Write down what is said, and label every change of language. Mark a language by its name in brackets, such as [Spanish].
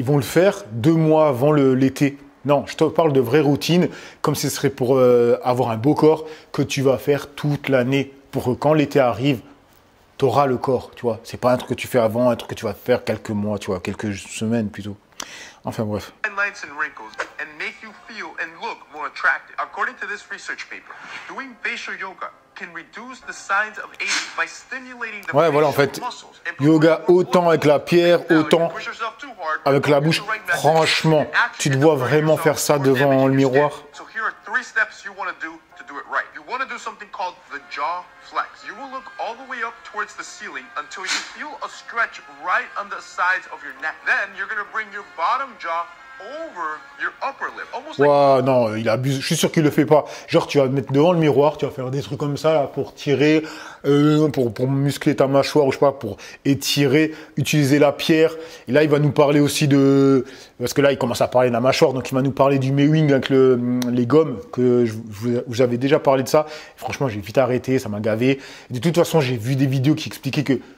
[French] Ils vont le faire 2 mois avant l'été. Non, je te parle de vraies routines, comme ce serait pour avoir un beau corps que tu vas faire toute l'année, pour que quand l'été arrive, tu auras le corps, tu vois. C'est pas un truc que tu fais avant, un truc que tu vas faire quelques mois, tu vois, quelques semaines plutôt. Enfin bref. [English] Lines and wrinkles and make you feel and look more attractive. According to this research paper, doing facial yoga can reduce the signs of aging by stimulating the [French] Ouais, voilà, en fait, [English] muscles. [French] yoga autant avec la pierre, autant avec la bouche. Franchement, tu te vois vraiment faire ça devant le miroir. [English] So here are 3 steps you want to do it right. You want to do something called the jaw flex. You will look all the way up towards the ceiling until you feel a stretch right on the sides of your neck. Then you're going to bring your bottom jaw over your upper lip. Almost like... [French] Ouah, non, il abuse. Je suis sûr qu'il le fait pas. Genre, tu vas te mettre devant le miroir, tu vas faire des trucs comme ça là, pour tirer, pour muscler ta mâchoire, ou je sais pas, pour étirer, utiliser la pierre. Et là, il va nous parler aussi de... Parce que là, il commence à parler de la mâchoire, donc il va nous parler du mewing avec les gommes, que vous avez déjà parlé de ça. Et franchement, j'ai vite arrêté, ça m'a gavé. Et de toute façon, j'ai vu des vidéos qui expliquaient que